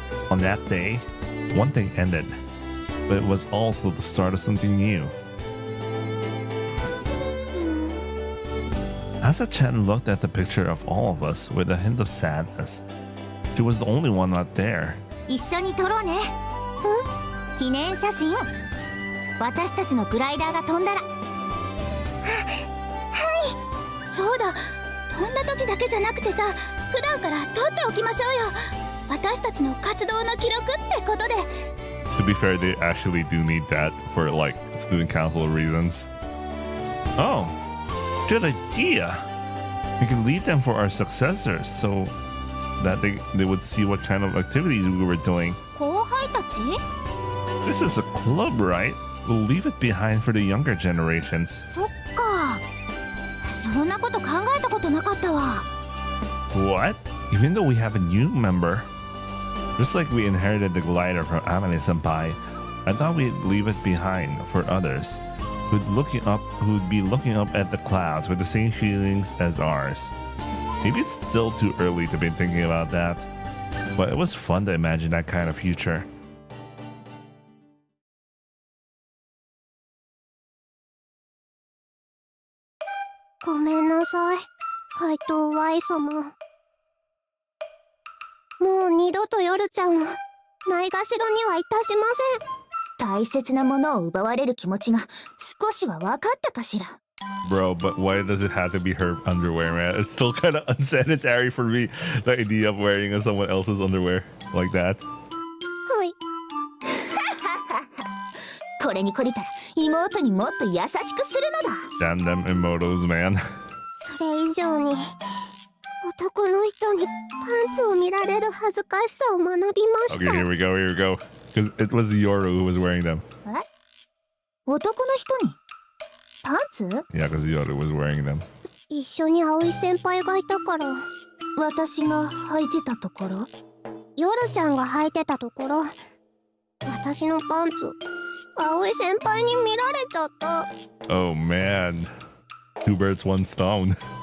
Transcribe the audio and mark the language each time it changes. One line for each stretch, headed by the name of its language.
English: On that day, one thing ended, but it was also the start of something new. Asa-chan looked at the picture of all of us with a hint of sadness. She was the only one not there.
Japanese: 一緒に撮ろうね。記念写真。私たちのグライダーが飛んだら。はい。そうだ。飛んだ時だけじゃなくてさ、普段から撮っておきましょうよ。私たちの活動の記録ってことで。
English: To be fair, they actually do need that for like student council reasons. Oh, good idea. We can leave them for our successors so that they would see what kind of activities we were doing.
Japanese: 後輩たち？
English: This is a club, right? We'll leave it behind for the younger generations.
Japanese: そっか。そんなこと考えたことなかったわ。
English: What? Even though we have a new member? Just like we inherited the glider from Amane-senpai, I thought we'd leave it behind for others who'd be looking up at the clouds with the same feelings as ours. Maybe it's still too early to be thinking about that, but it was fun to imagine that kind of future.
Japanese: ごめんなさい、怪盗 Y 様。もう二度と夜ちゃんをないがしろにはいたしません。大切なものを奪われる気持ちが少しは分かったかしら。
English: Bro, but why does it have to be her underwear, man? It's still kind of unsanitary for me, the idea of wearing someone else's underwear like that.
Japanese: はい。これに懲りたら妹にもっと優しくするのだ。
English: Damn them Imotos, man.
Japanese: それ以上に男の人にパンツを見られる恥ずかしさを学びました。
English: Okay, here we go. Because it was Yoru who was wearing them.
Japanese: え？男の人にパンツ？
English: Yeah, because Yoru was wearing them.
Japanese: 一緒に葵先輩がいたから。私が履いてたところ？夜ちゃんが履いてたところ、私のパンツ葵先輩に見られちゃった。
English: Oh man, two birds, one stone.